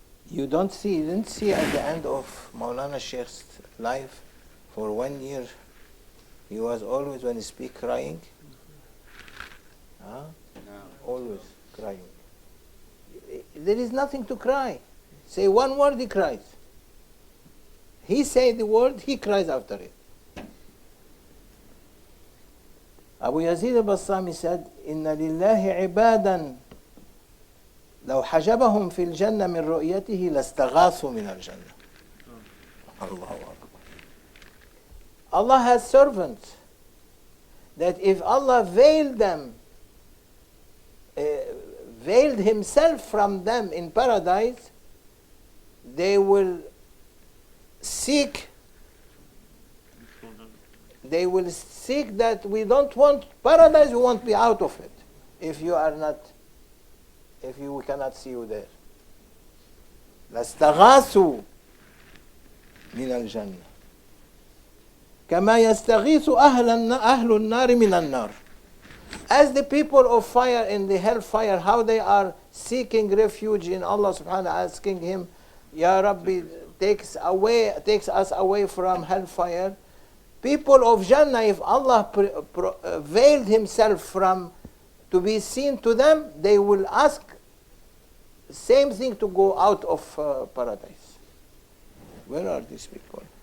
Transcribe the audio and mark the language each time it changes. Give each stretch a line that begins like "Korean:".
English: You didn't see at the end of Maulana Shaykh's life, for 1 year, he was always, when he speak, crying. Huh? No. Always crying. There is nothing to cry. Say one word, he cries. He say the word, he cries after it.
Arabic: Abu Yazid al-Bastami said, "Inna lillahi ibadan لو حجبهم في الجنة من رؤيته لاستغاثوا من الجنة." Allahu Akbar.
English: Allah has servants that if Allah veiled himself from them in paradise, they will seek that we don't want paradise, we want to be out of it. If we cannot see you there.
Arabic: لاستغاثوا من الجنة كما يستغيث أهل النار من النار.
English: As the people of fire in the hellfire, how they are seeking refuge in Allah subhanahu wa ta'ala, asking Him, Ya Rabbi, takes us away from hellfire. People of Jannah, if Allah veiled Himself from to be seen to them, they will ask same thing to go out of paradise. Where are these people?